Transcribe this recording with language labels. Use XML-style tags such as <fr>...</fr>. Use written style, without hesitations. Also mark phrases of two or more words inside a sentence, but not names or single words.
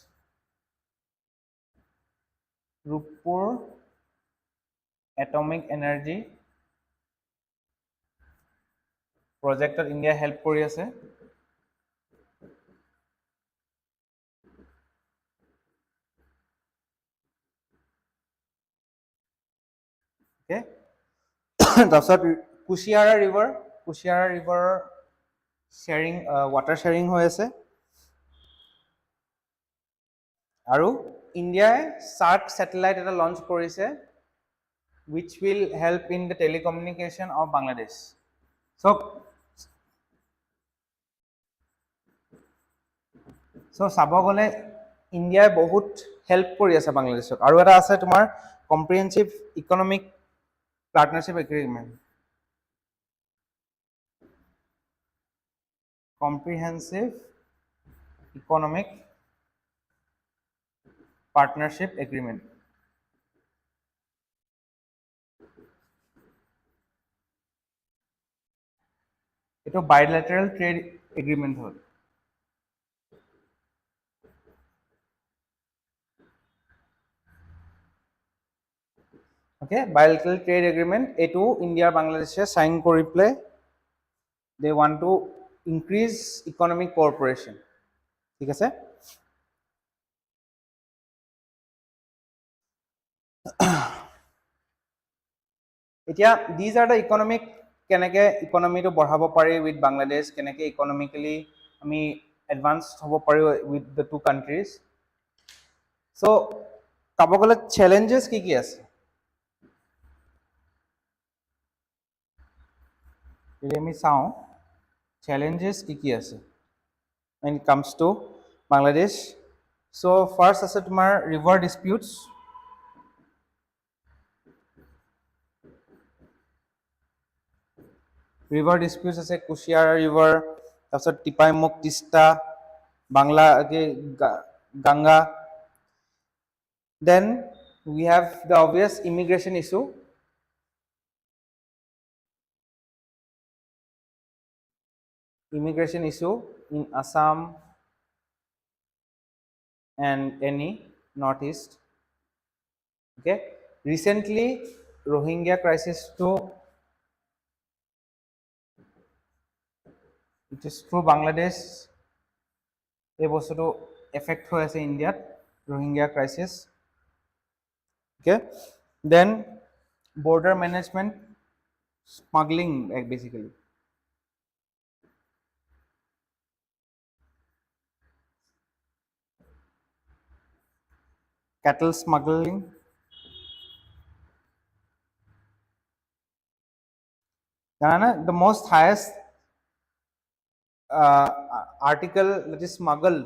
<as>ৰূপপুৰ</as> <en>atomic energy projectত</en> <as>ইণ্ডিয়া হেল্প কৰি আছে ওকে তাৰপিছত কুশিয়াৰা ৰিভাৰ</as> <en>sharing water sharing</en> <as>হৈ আছে আৰু ইণ্ডিয়াই</as> <en>SAARC satellite</en> <as>এটা লঞ্চ কৰিছে</as> <en>which will help in the telecommunication of Bangladesh</en> <as>so চাব গ'লে ইণ্ডিয়াই বহুত হেল্প কৰি আছে বাংলাদেশক আৰু এটা আছে তোমাৰ</as> <en>comprehensive economic partnership agreement comprehensive economic partnership agreement এটো bilateral trade agreement হল okay bilateral trade agreement</en> <as>এটো ইন্ডিয়া বাংলাদেশে সাইন কৰি প্লে</as> <en>they want to increase economic cooperation</en> <as>ঠিক আছে এতিয়া</as> <en>these are the economic</en> <as>কেনেকে ইকোনমিটো বঢ়াব পাৰি উইথ বাংলাদেশ কেনেকে ইকোনমিক্যালি আমি এডভান্স হ'ব পাৰি</as> <en>with the two countries</en> <as>সো চাব গ'লে চ্যালেঞ্জেস কি আছে যদি আমি চাওঁ</as> <en>challenges</en> <as>কি আছে</as> <en>when it comes to Bangladesh so first</en> <as>আছে তোমাৰ</as> <en>river disputes</en> <as>আছে কুশিয়াৰা river তাৰপিছত টিপাইমুখ তিস্তা বাংলা গঙ্গা</as> <en>then we have the obvious immigration issue in Assam and any northeast okay recently Rohingya crisis to It is through Bangladesh</en> <as>এই বস্তুটো এফেক্ট হৈ আছে ইণ্ডিয়াত</as> <en>Rohingya crisis okay then border management smuggling basically cattle smuggling the most highest article that is smuggled</en>